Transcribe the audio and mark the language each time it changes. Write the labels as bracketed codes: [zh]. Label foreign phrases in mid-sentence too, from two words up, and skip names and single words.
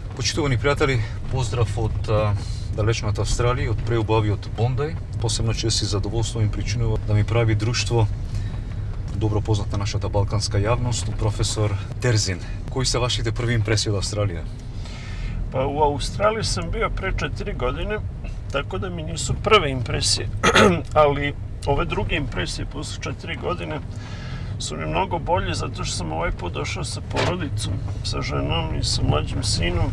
[mk] Почитувани пријатели, поздрав од далечната Австралија, од преубавиот Бондај. Посебно че си задоволство ми причинува да ми прави друштво добро познат на нашата балканска јавност, професор Терзин. Кои се вашите први импресии од Австралија? [sr] Pa u Australiji sam bio pre 4 godine, tako da mi nisu prve impresije, ali ove druge impresije posle 4 godine su mi mnogo bolje zato što sam ovaj put došao sa porodicom, sa ženom i sa mlađim sinom.